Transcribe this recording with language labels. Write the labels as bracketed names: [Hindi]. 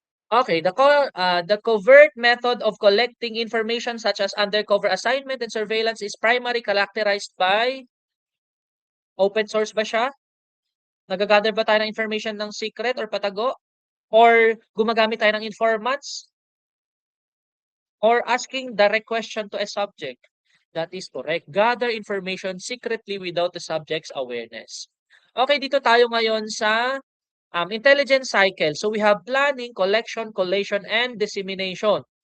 [English] Okay, the covert method of collecting information such as undercover assignment and surveillance is primarily characterized by open source ba siya? [Filipino] Nagagather ba tayo ng information ng secret or patago? Or gumagamit tayo ng informants? [English] Or asking direct question to a subject? That is correct. Gather information secretly without the subject's awareness. Okay, dito tayo ngayon sa intelligence cycle. So we have planning, collection, collation, and dissemination.